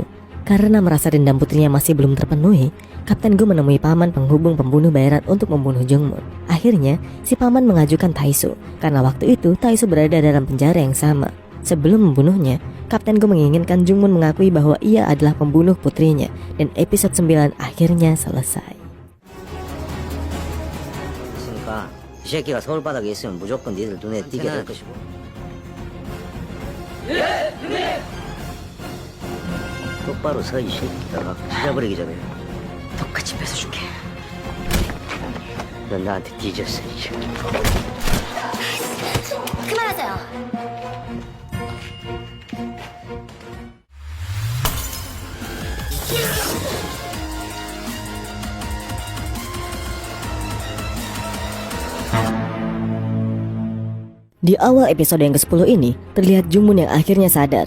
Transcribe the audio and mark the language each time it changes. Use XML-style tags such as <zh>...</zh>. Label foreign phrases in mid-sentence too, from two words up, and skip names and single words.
<id>Karena merasa dendam putrinya masih belum terpenuhi, Kapten Go menemui paman penghubung pembunuh bayaran untuk membunuh Jungmun. Akhirnya, si paman mengajukan Taisu, karena waktu itu Taisu berada dalam penjara yang sama. Sebelum membunuhnya, Kapten Go menginginkan Jungmun mengakui bahwa ia adalah pembunuh putrinya, dan episode 9 akhirnya selesai.</id> <ko>그러니까 이 새끼가 서울 바닥에 있으면 무조건 니들 눈에 띄게 될 것이고. 똑바로 서 이 새끼가 찢어버리기 전에 똑같이 뺏어줄게. 넌 나한테 뒤졌어 이 새끼. 그만하세요.</ko> <id>Di awal episode yang ke-10 ini, terlihat Jungmun yang akhirnya sadar.</id>